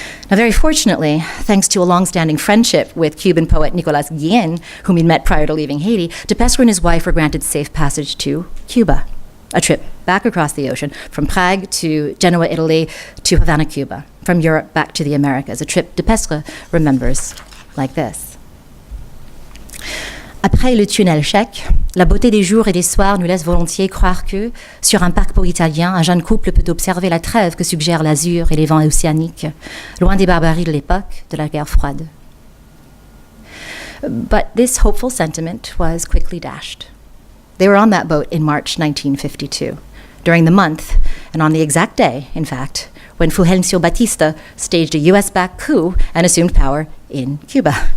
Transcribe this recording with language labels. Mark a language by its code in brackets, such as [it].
[en] Now, very fortunately, thanks to a long-standing friendship with Cuban poet Nicolas Guillen, whom he'd met prior to leaving Haiti, Depestre and his wife were granted safe passage to Cuba, a trip back across the ocean from Prague to Genoa, Italy, to Havana, Cuba, from Europe back to the Americas, a trip Depestre remembers like this. [fr] Après le tunnel tchèque, la beauté des jours et des soirs nous laisse volontiers croire que, sur un paquebot italien, un jeune couple peut observer la trêve que suggèrent l'azur et les vents océaniques, loin des barbaries de l'époque de la guerre froide. [en] But this hopeful sentiment was quickly dashed. They were on that boat in March 1952, during the month, and on the exact day, in fact, when Fulgencio Batista staged a US-backed coup and assumed power in Cuba.